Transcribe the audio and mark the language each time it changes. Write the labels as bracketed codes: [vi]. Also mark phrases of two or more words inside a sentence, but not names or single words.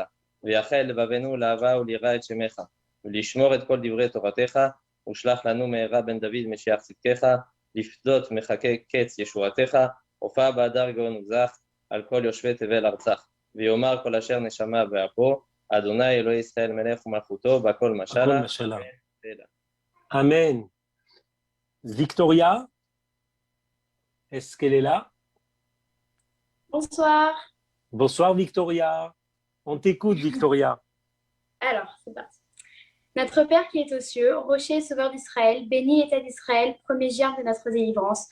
[he] ויחל לבבנו לאהבה וליראה את שמך, ולשמור את כל דברי תורתך, ושלח לנו מהרה בן דוד משיח צדקך, לפדות מחכה קץ ישועתך, הופע באדר גאון וזך, על כל יושבי תבל ארצך. ויאמר כל אשר נשמה באפו, אדוני אלוהי ישראל מלך ומלכותו, בכל משלה. Amen. [fr] Victoria, est-ce qu'elle est là? Bonsoir. Bonsoir Victoria. On t'écoute Victoria. Alors, c'est parti. Notre Père qui est aux cieux, rocher et sauveur d'Israël, béni État d'Israël, premier germe de notre délivrance.